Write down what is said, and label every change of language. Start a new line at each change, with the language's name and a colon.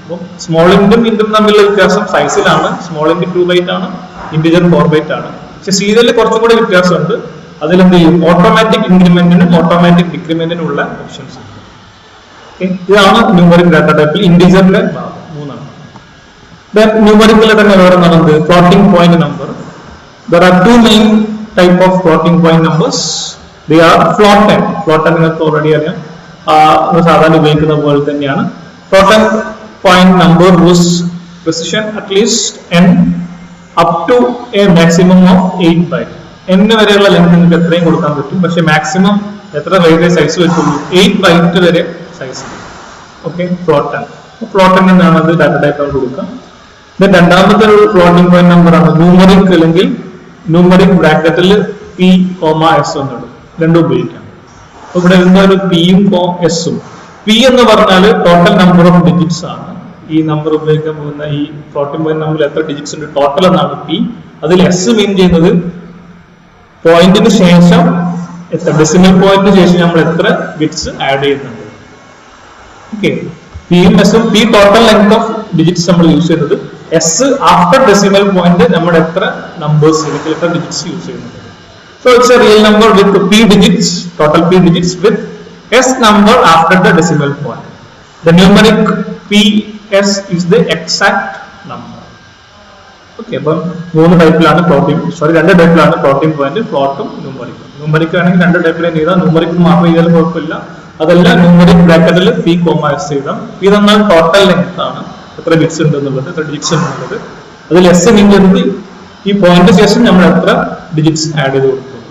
Malayalam: അപ്പോൾ സ്മോൾ ഇൻറ്റും ഇൻറ്റും തമ്മിലുള്ള വ്യത്യാസം സൈസിലാണ്. സ്മോൾ ഇൻറ്റ് 2 ബൈറ്റ് ആണ്, ഇന്റിജർ 4 ബൈറ്റ് ആണ്. പക്ഷെ സീരിയലിൽ കുറച്ചും കൂടി വ്യത്യാസമുണ്ട്. അതിലെന്ത് ചെയ്യും, ഓട്ടോമാറ്റിക് ഇൻക്രിമെന്റിനും ഓട്ടോമാറ്റിക് ഡിക്രിമെന്റിനും ഉള്ള ഓപ്ഷൻസ്. ഇതാണ് ന്യൂമറിക് ഡാറ്റ ടൈപ്പിൽ ഇന്റിജറിന്റെ 3. ദെൻ ന്യൂമറിക്കിലെ തന്നെ വേറെ ഒന്നാണ് floating point number.
English: There are 2 main type of floating point numbers. They are float n.
Malayalam: Float n നിങ്ങൾക്ക് ഓൾറെഡി അറിയാം, സാധാരണ ഉപയോഗിക്കുന്ന പോലെ തന്നെയാണ്.
English: floating point number whose precision at least n up to a maximum of 8 byte.
Malayalam: n വരെയുള്ള length നിങ്ങൾക്ക് എത്രയും കൊടുക്കാൻ പറ്റും, പക്ഷെ മാക്സിമം എത്ര വരെ സൈസ് വെച്ചുള്ളൂ, 8 ബൈറ്റ് വരെ സൈസ്. ഓക്കെ, ഫ്ലോട്ടൻ എന്നാണ് അത് ഡാറ്റ ടൈപ്പ് ആണ് കൊടുക്കുക. രണ്ടാമത്തെ ഒരു ഫ്ലോട്ടിംഗ് പോയിന്റ് നമ്പർ ആണ് ന്യൂമറിക്, അല്ലെങ്കിൽ ന്യൂമറിക് ബ്രാക്കറ്റിൽ പി കോമ എസ് എന്നിടും, രണ്ടും ഉപയോഗിക്കാം. അപ്പൊ ഇവിടെ എന്താ ഒരു പിയും എസും. പി എന്ന് പറഞ്ഞാൽ ടോട്ടൽ നമ്പർ ഓഫ് ഡിജിറ്റ്സ് ആണ്. ഈ നമ്പർ ഉപയോഗിക്കാൻ പോകുന്ന ഈ ഫ്ലോട്ടിംഗ് പോയിന്റ് നമ്പറിൽ എത്ര ഡിജിറ്റ്സ് ഉണ്ട് ടോട്ടൽ എന്നാണ് പി. അതിൽ എസ് മീൻ ചെയ്യുന്നത് പോയിന്റിന് ശേഷം എത്ര, ഡെസിമൽ പോയിന്റിന് ശേഷം നമ്മൾ എത്ര ബിറ്റ്സ് ആഡ് ചെയ്യുന്നുണ്ട്. ഓക്കെ, പിയും എസും. P total length of digits നമ്മൾ യൂസ് ചെയ്യുന്നത്. എസ് ആഫ്റ്റർ ഡെസിമൽ പോയിന്റ് നമ്മൾ എത്ര നമ്പേഴ്സ് അല്ലെങ്കിൽ എത്ര ഡിജിറ്റ്സ് യൂസ് ചെയ്യുന്നുണ്ട്.
English: So it's a real number with p digits, total p digits with s number after the decimal point. The numeric ps is the exact number.
Malayalam: Okay, അപ്പം മൂന്ന് ടൈപ്പിലാണ് രണ്ട് ടൈപ്പിലാണ് floating point, ഫ്ലോട്ടും ന്യൂമറിക്കും. Numeric ആണെങ്കിൽ രണ്ട് ടൈപ്പിൽ ചെയ്താൽ numeric മാത്രം ചെയ്താലും കുഴപ്പമില്ല. അതല്ല, ന്യൂമറിക് ബ്രാക്കറ്റിൽ പി കോമ എസ് ചെയ്താൽ. പി തന്നാൽ ടോട്ടൽ ലെങ്ത് ആണ്, എത്ര ബിറ്റ്സ് ഉണ്ട് എന്നുള്ളത്, എത്ര ഡിജിറ്റ്സ് ഉണ്ടെന്നുള്ളത്. അതിൽ എസ് മീൻസ് ഈ പോയിന്റ് ശേഷം നമ്മൾ എത്ര ഡിജിറ്റ്സ് ആഡ് ചെയ്ത് കൊടുക്കും.